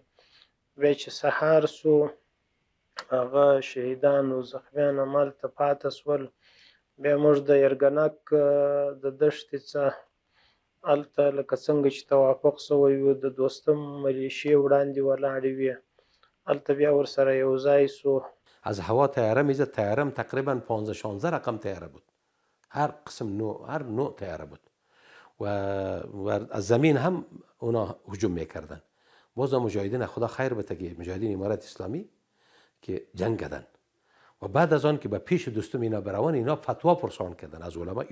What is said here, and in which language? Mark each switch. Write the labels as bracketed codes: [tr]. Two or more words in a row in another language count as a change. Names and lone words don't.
[ps] بیا چې سهار سو، هغه شهیدان او زخمیان همالته پاته سول. بیا موږ د یرګنک د دښتې څخه هلته لکه څنګه چې توافق سوی و، د دوستم ملیشې وړاندې ولاړې وې، هلته بیا ورسره یو ځای سو. [fa] از هوا طیاره میزد. طیارم تقریبا 15-16 رقم طیاره بود، هر قسم نوع، هر نوع طیاره بود و از زمین هم اونا هجوم میکردن. باز مجاهدین خدا خیر بده که مجاهدین امارت اسلامی که جنگ کردن و بعد از آن که به پیش دوستم اینا بروان، اینا فتوا پرسان کردن از علما.